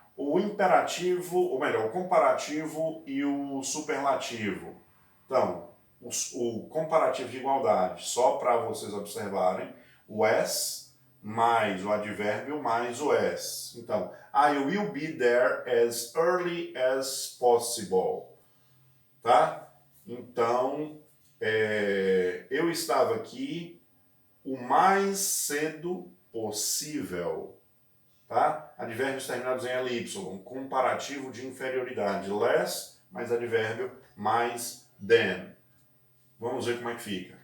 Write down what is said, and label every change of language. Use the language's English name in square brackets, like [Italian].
[Portuguese] O imperativo, ou melhor, o comparativo e o superlativo. Então, o comparativo de igualdade, só para vocês observarem, o as mais o advérbio mais o s. [English] Então, I will be there as early as possible. [Portuguese] Tá? Então, eu estava aqui o mais cedo possível. Tá? Advérbios terminados em ly, comparativo de inferioridade. Less mais advérbio mais than. Vamos ver como é que fica.